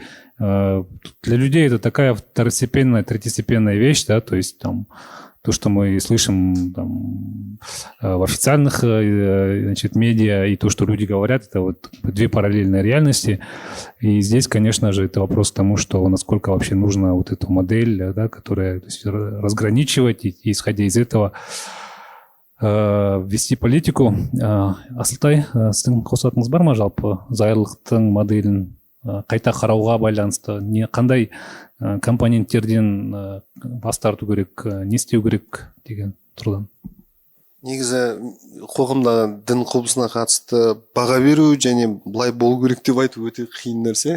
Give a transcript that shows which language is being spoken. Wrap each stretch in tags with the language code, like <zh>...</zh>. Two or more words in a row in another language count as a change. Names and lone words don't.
<ru>Для людей это такая второстепенная, третьестепенная вещь, да, то есть там то, что мы слышим там, в официальных медиа, и то, что люди говорят, это вот две параллельные реальности. И здесь, конечно же, это вопрос к тому, что насколько вообще нужна вот эта модель, да, которая, то есть, разграничивать и, исходя из этого, вести политику.</ru> <kk>Асылтай, сіздің қосатыңыз бар ма жалпы зайырлықтың моделін қайта қарауға байланысты қандай компоненттерден бас тарту керек, не істеу керек деген тұрғыдан? Негізі қоғамдағы дін құбылысына қатысты баға беру және былай болу керек деп айту өте қиын нәрсе.</kk>